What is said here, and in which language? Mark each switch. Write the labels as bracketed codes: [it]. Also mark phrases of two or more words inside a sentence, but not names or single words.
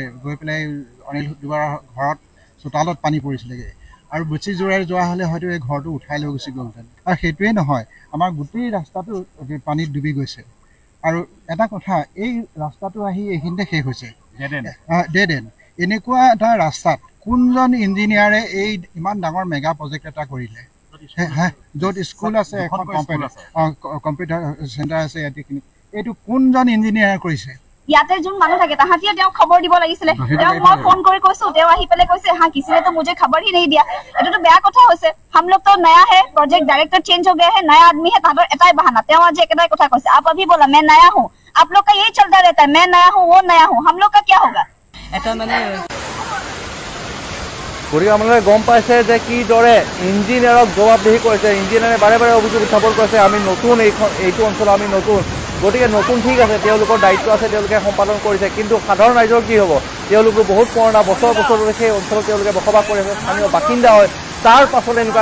[as] গৈ পেলাই অনিল দুৱাৰ ঘৰত চোতালত পানী পৰিছিলেগৈ আৰু বেছি জোৰেৰে যোৱা হ'লে হয়তো এই ঘৰটো উঠাই লৈ গুচি গ'লহেঁতেন আৰু সেইটোৱেই নহয় আমাৰ গোটেই ৰাস্তাটো পানীত ডুবি গৈছে আৰু এটা কথা এই ৰাস্তাটো আহি এইখিনিতে শেষ হৈছে [en] dead end [as] এনেকুৱা এটা ৰাস্তাত কোনজন ইঞ্জিনিয়াৰে এই ইমান ডাঙৰ [en] mega project [as] এটা কৰিলে য'ত স্কুল আছে এখন [en] computer center [as] আছে এইটো কোনজন ইঞ্জিনিয়াৰ কৰিছে ইয়াতে যোন মানুহ থাকে তাহাঁতিয়ে তেওঁ খবৰ দিব লাগিছিলে তেওঁ মই ফোন কৰি কৈছো তেওঁ আহি পেলাই কৈছে [hi] हाँ किसी ने तो मुझे खबर ही नहीं दिया [as] এটো তো বেয়া কথা হৈছে [hi] हम लोग तो नया है [en] project director [hi] चेंज हो गया है नया आदमी है तादर [as] এটাই বাহানা [hi] তেওঁ आज [as] এটাই কথা কৈছে [hi] आप अभी बोला मैं नया हूं आप लोग का यही चलता रहता है मैं नया हूं वो नया हूं हम लोग का क्या होगा [as] এটা মানে গতিকে আপোনালোকে গম পাইছে যে কিদৰে ইঞ্জিনিয়াৰক জবাবদিহি কৰিছে ইঞ্জিনিয়াৰে বাৰে বাৰে অভিযোগ উত্থাপন কৰিছে আমি নতুন এইটো অঞ্চল আমি নতুন গতিকে নতুন ঠিক আছে তেওঁলোকৰ দায়িত্ব আছে তেওঁলোকে সম্পাদন কৰিছে কিন্তু সাধাৰণ ৰাইজৰ কি হ'ব তেওঁলোকো বহুত পুৰণা বছৰ ধৰি সেই অঞ্চলত তেওঁলোকে বসবাস কৰি আছে স্থানীয় বাসিন্দা হয় তাৰ পাছতে এনেকুৱা